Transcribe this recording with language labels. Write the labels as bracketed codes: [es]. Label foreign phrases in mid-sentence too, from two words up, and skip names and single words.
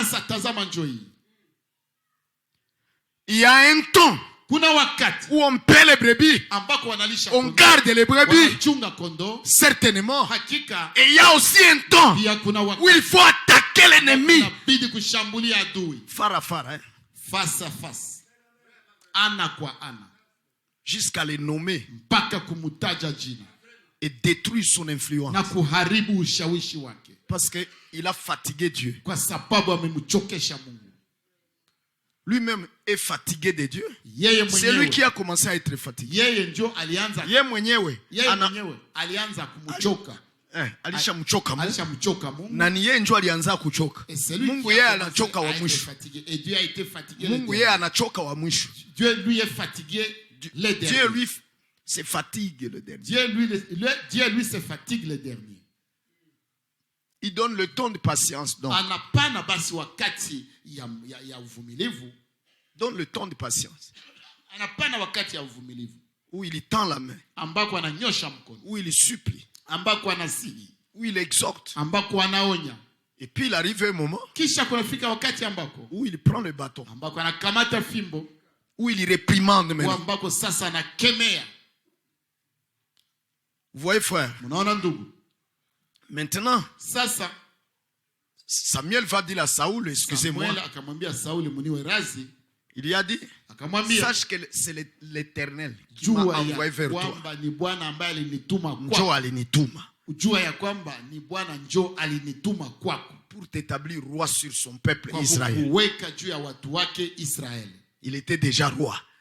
[fr] Il y a un temps où on paie les brebis, on garde les brebis, certainement. Et il y a aussi un temps où il faut attaquer l'ennemi. Fara, hein? Face à face. [sw] Ana kwa ana. [fr] Jusqu'à le nommer et détruire son influence. Parce qu'il a fatigué Dieu. Lui-même est fatigué de Dieu. C'est lui qui a commencé à être fatigué. [sw] Alishamchoka Mungu. Na ni yeye ndio alianza kuchoka. Mungu yeye anachoka wa mwisho. Mungu yeye anachoka wa mwisho. [fr] Dieu lui est fatigué le dernier. Dieu lui se fatigue le dernier. Dieu lui se fatigue le dernier. Il donne le temps de patience donc. [sw] Anapana basi wakati ya uvumilivu. [fr] Donne le temps de patience. [sw] Anapana wakati ya uvumilivu. [fr] Où il tend la main. [sw] Ambako ananyosha mkono. [fr] Où il supplie. [sw] Ambako anasihi. [fr] Où il exhorte. [sw] Ambako anaonya. [fr] Et puis il arrive un moment. [sw] Kisha kunafika wakati ambako. [fr] Où il prend le bâton. [sw] Ambako anakamata fimbo. [fr] Où il réprimande maintenant. [sw] Ambako sasa anakemea. [fr] Vous voyez frère. [sw] Munaona ndugu. [fr] Maintenant. [sw] Sasa. [fr] Samuel va dire à Saoul, excusez-moi. [sw] Samuel akamwambia Sauli muniwe razi. [fr] Il lui a dit, sache que c'est l'Éternel qui m'a envoyé vers toi. Pour t'établir roi sur son peuple Israël. Il était déjà roi.